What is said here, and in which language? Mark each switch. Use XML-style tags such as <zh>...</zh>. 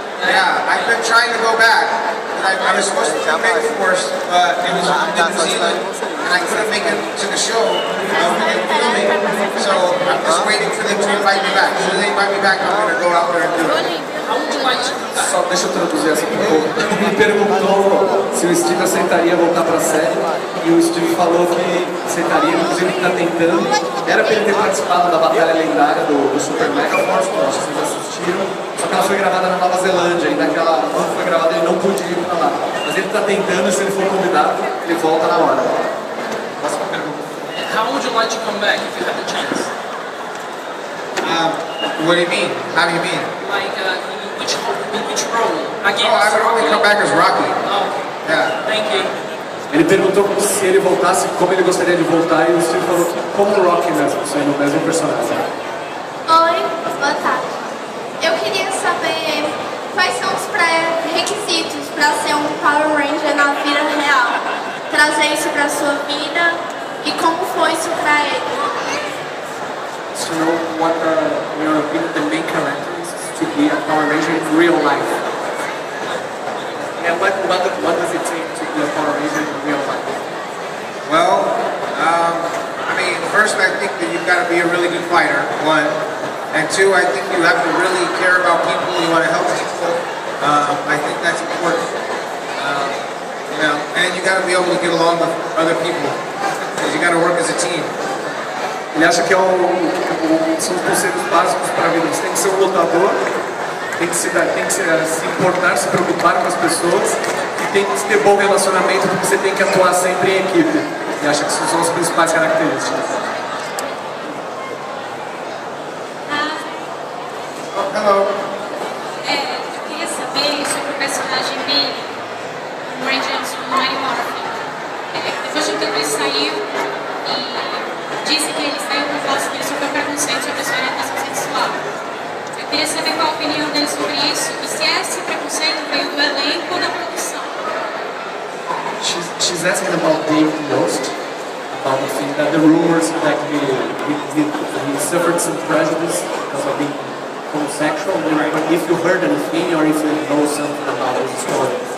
<en>Yeah, I've been trying to go back. I was supposed to come back, of course, but it was in New Zealand, and I couldn't make it to the show filming. So I'm just waiting for them to invite me back. As soon as they invite me back, I'm going to go out there and do it. How would you like to come back?</en> <pt>Só deixa eu traduzir essa pergunta. Me perguntou se o Steve aceitaria voltar pra série e o Steve falou que aceitaria, inclusive ele está tentando. Era para ele ter participado da batalha lendária do Super Mega Force, que vocês assistiram, só que ela foi gravada na Nova Zelândia e naquela quando foi gravada ele não podia ir para lá. Mas ele está tentando e se ele for convidado, ele volta na hora. Próxima pergunta.</pt> <en>How would you like to come back if you had the chance? What do you mean? How do you mean? Like, in which role? Again, Oh, I would only come back as Rocky. Oh, Yeah. thank you.</en> <pt>Ele perguntou se ele voltasse, como ele gostaria de voltar, e o Steve falou que como o Rocky mesmo, sendo o mesmo personagem. Oi, boa tarde. Eu queria saber quais são os pré-requisitos para ser um Power Ranger na vida real. Trazer isso para sua vida e como foi isso para ele.</pt> <en>To know what the main characteristics to be a Power Ranger in real life. And what does it take to be a Power Ranger in real life? Well, I mean, first I think that you've got to be a really good fighter, one. And two, I think you have to really care about people, you want to help people. I think that's important. You know, and you got to be able to get along with other people. Because you got to work as a team.</en> <pt>Ele acha que são os conselhos básicos para a vida. Você tem que ser um lutador, tem que se importar, se preocupar com as pessoas e tem que ter bom relacionamento porque você tem que atuar sempre em equipe. E acha que essas são as principais características.</pt> <en>Oh, hello.</en> <pt>Eu queria saber sobre o personagem dele, o Ranger do Mighty Morphin. Depois de um tempo ele saiu e disse que ele saiu por causa que ele sofreu preconceito sobre a sua orientação sexual. Eu queria saber qual a opinião dele sobre isso e se esse preconceito veio do elenco ou da produção.</pt> <en>She's asking about Dave Yost, about the thing that the rumors that he suffered some prejudice because of being homosexual. But if you heard anything or if you know something about his story.</en>